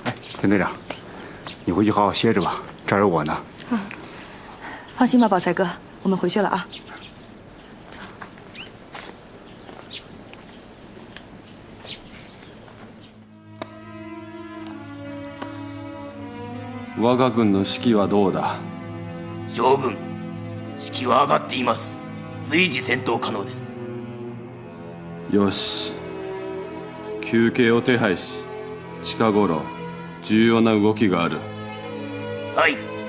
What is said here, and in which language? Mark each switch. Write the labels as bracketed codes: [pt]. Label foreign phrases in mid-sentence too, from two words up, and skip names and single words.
[zh] 田队长，你回去好好歇着吧，这儿有我呢。放心吧，宝才哥，我们回去了啊。 [ja] 我が軍の士気はどうだ？将軍、士気は上がっています。随時戦闘可能です。よし。休憩を手配し、近頃重要な動きがある。はい。